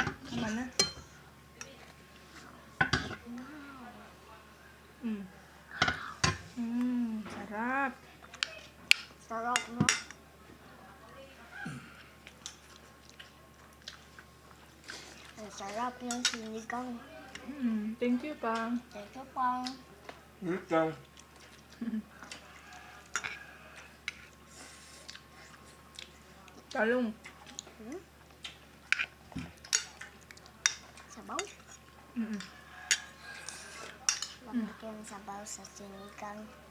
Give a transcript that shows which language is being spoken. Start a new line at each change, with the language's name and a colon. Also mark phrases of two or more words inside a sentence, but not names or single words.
Filipino: Tama na. Sarap. Sarap no? Ang sarap ng sinigang.
English: Thank you, pa. Thank you,
Filipino: Pang. Ito. Talong. Sabaw? Lamig yung sabaw sa sinigang.